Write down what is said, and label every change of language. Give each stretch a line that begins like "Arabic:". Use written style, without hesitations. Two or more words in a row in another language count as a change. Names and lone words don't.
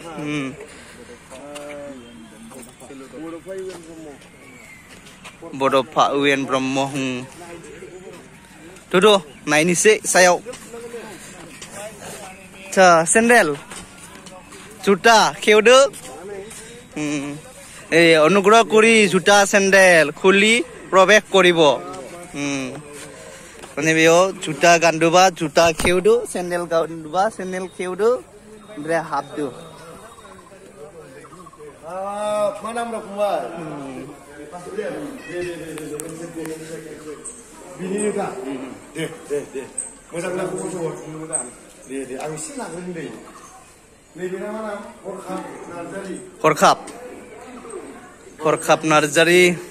Bodo: बड'फा इउ एन ब्रह्म थ' नायनोसै सायाव सेन्देल जुटा खेवदो
Assamese: অনুগ্ৰহ কৰি জোতা চেণ্ডেল খুলি প্ৰৱেশ কৰিব
Bodo: মানে बेयाव जोता गान्दोबा जोता खेउदो चेण्डेल गान्दोबा चेण्डेल खेउदो ओमफ्राय हाबदो मा नाम दं फंबाय बिनिनोखा दे मोजां ना खबर दे आं एसे लाग्रोनि दे नैबेना मा नाम हरखाब नार्जारि